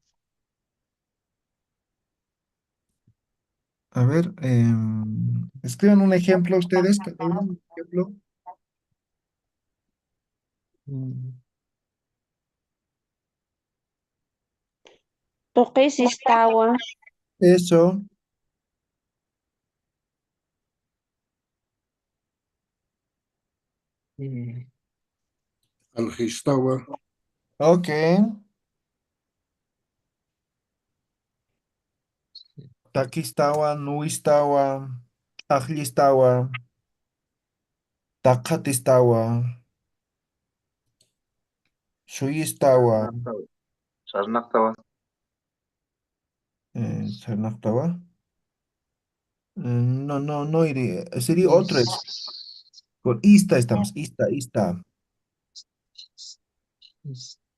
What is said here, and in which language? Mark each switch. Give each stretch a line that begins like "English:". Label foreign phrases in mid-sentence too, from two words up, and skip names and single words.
Spanish: A ver, escriban un ejemplo ustedes, cada uno un ejemplo. Mm,
Aymara: toques istawa,
Spanish: Eso. eh, Algistawa, Ok.
Aymara: Takistawa, Nuistawa, Ajlistawa, Takatistawa, Shuyistawa, Sarnaqtawa. Sarnaqtawa.
Spanish: Sarnaktawa. No, no, no iría. Sería otro. is- Con ista estamos. Ista, ista. is-